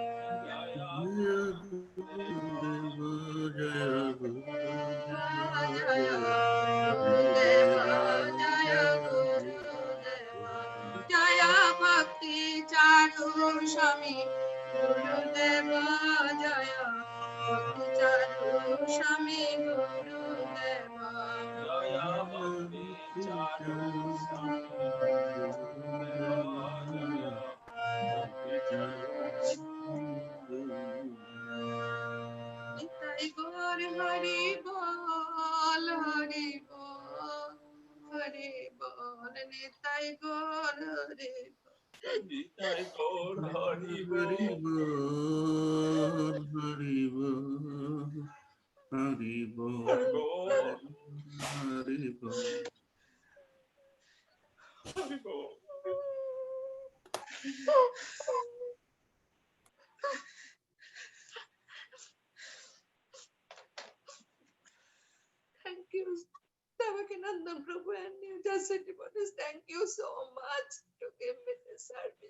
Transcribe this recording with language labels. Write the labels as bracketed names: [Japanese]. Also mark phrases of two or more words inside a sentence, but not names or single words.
[Bangla] জয় গুরুদেব জয় গুরুদেব জয় ভক্তি চারু স্বামী গুরুদেব জয় Bhakti Charu Swami Guru Deva. Jaya Bhakti Charu Swami Gurudeva Jaya Bhakti Charu নিতাই গৌর হরি বোল, হরি বোল, হরি বোল, নিতাই গৌর হরি বোল. Nitai Gaur Hari Hari Bol বোল, হরি বোল, হরি বোল, Bol হরি বোল. হরি বোল. [English] Thank you, Devakinandan Prabhu and New Jersey devotees. Thank you so much to give me this service.